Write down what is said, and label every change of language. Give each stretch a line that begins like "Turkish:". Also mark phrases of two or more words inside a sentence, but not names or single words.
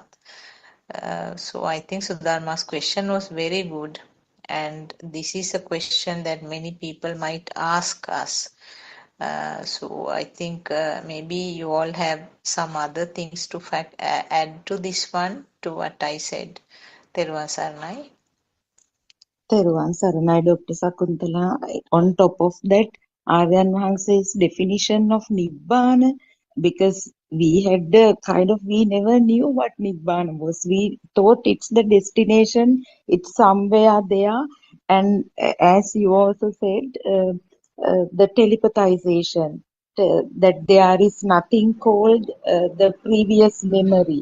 English: So I think Sudharma's question was very good, and this is a question that many people might ask us. So I think maybe you all have some other things to add to this one, to what I said.
Sinhala: තෙරුවන් සරණයි.
English: තෙරුවන් සරණයි Dr. Sakuntala. On top of that, Aryan Hanse's definition of Nibbana, because we had we never knew what Nibbana was. We thought it's the destination, it's somewhere there. And as you also said, the telepathization, that there is nothing called the previous memory.